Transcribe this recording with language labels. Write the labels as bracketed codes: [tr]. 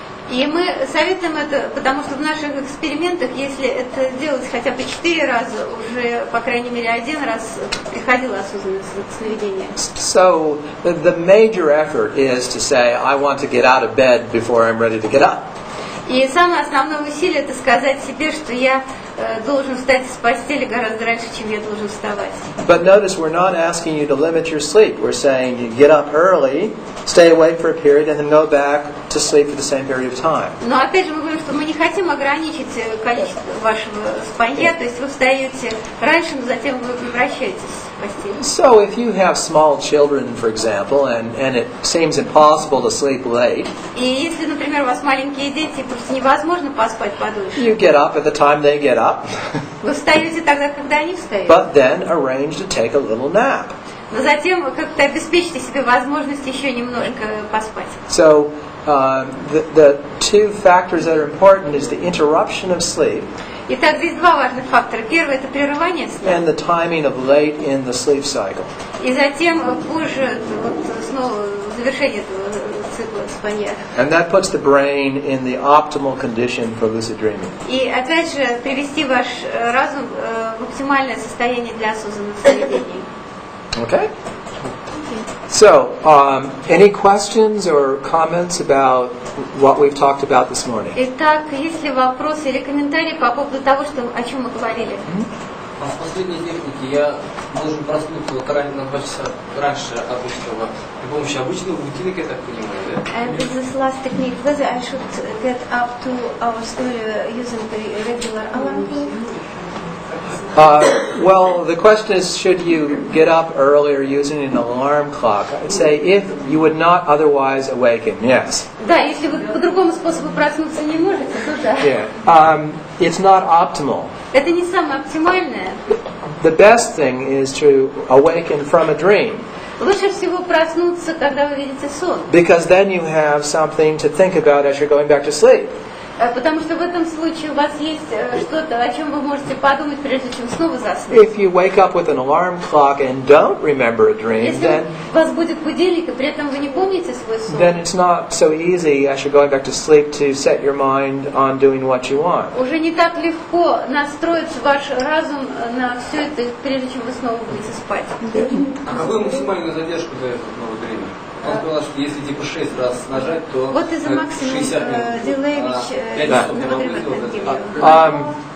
[ru] И мы советуем это, потому что в наших экспериментах, если это делать хотя бы 4 раза, уже, по крайней мере, 1 раз приходило осознанное сновидение. [en] So, the major effort is to say, I want to get out of bed before I'm ready to get up. [ru] И самое основное усилие – это сказать себе, что я должен встать с постели гораздо раньше, чем я должен вставать. [en] But notice we're not asking you to limit your sleep. We're saying you get up early, stay awake for a period, and then go back to sleep for the same period of time. [ru] Но опять же мы говорим, что мы не хотим ограничить количество вашего спанья, то есть вы встаете раньше, но затем вы возвращаетесь в постель. [en] So if you have small children, for example, and it seems impossible to sleep late, [ru] И если, например, у вас маленькие дети, просто невозможно поспать подольше. [en] you get up at the time they get up. [ru] Вы встаете тогда, когда они встают. [en] But then arrange to take a little nap. [ru] Но затем вы как-то обеспечите себе возможность еще немножко поспать. [en] So the 2 factors that are important is the interruption of sleep. [ru] Итак, здесь 2 важных фактора. Первый – это прерывание сна. [en] And the timing of late in the sleep cycle. [ru] И затем позже вот, снова завершение этого цикла спанья. [en] And that puts the brain in the optimal condition for lucid dreaming. [ru] И опять же привести ваш разум в оптимальное состояние для осознанных сновидений. [en] Okay? So, any questions or comments about what we've talked about this morning? [ru] Итак, есть ли вопросы или комментарии по поводу того, о чем мы говорили? А в последней технике я должен проснуться вот на 2 часа раньше обычного при помощи обычного будильника, я так понимаю, да? [en] And this is last technique. Whether I should get up 2 hours earlier using the regular alarm clock? Well, the question is, should you get up earlier using an alarm clock? I'd say if you would not otherwise awaken, yes. [ru] Да, если вы по другому способу проснуться не можете, то да. [en] Yeah. It's not optimal. [ru] Это не самое оптимальное. [en] The best thing is to awaken from a dream. [ru] Лучше всего проснуться, когда вы видите сон. [en] Because then you have something to think about as you're going back to sleep. [ru] Потому что в этом случае у вас есть что-то, о чем вы можете подумать, прежде чем снова заснуть. [en] If you wake up with an alarm clock and don't remember a dream, [ru] Если вас будет будильник, и при этом вы не помните свой сон, [en] then it's not so easy as you're going back to sleep to set your mind on doing what you want. [ru] уже не так легко настроить ваш разум на все это, прежде чем вы снова будете спать. А какую максимальную задержку дает новое время? Он сказал, что если типа 6 раз нажать, то [en] What is the maximum [ru] 60 минут. [en] delay which Novodreamer can give you?